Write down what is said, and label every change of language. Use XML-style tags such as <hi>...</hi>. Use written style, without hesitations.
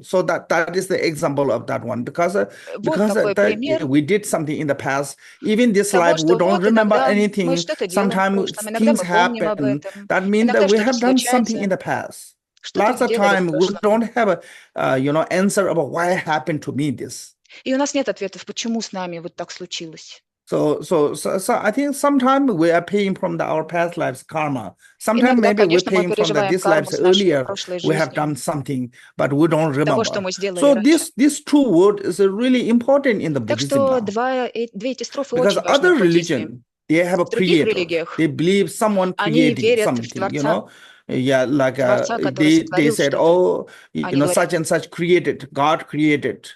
<en>So that is the example of that one. Because we did something in the past. Even this life, we don't remember anything. Sometimes things happen. That means that we have done something in the past. Lots of time we don't have a answer about why happened to me this.</en> <ru>И у нас нет ответов, почему с нами вот так случилось.</ru> <en>So I think sometimes we are paying from our past lives karma. Sometimes maybe we're paying from this lives earlier. We have done something, but we don't remember. So this two words is really important in the Buddhism now. Because other religion, they have a creator. They believe someone created something, Yeah, like they said, oh, such and such created, God created.</en>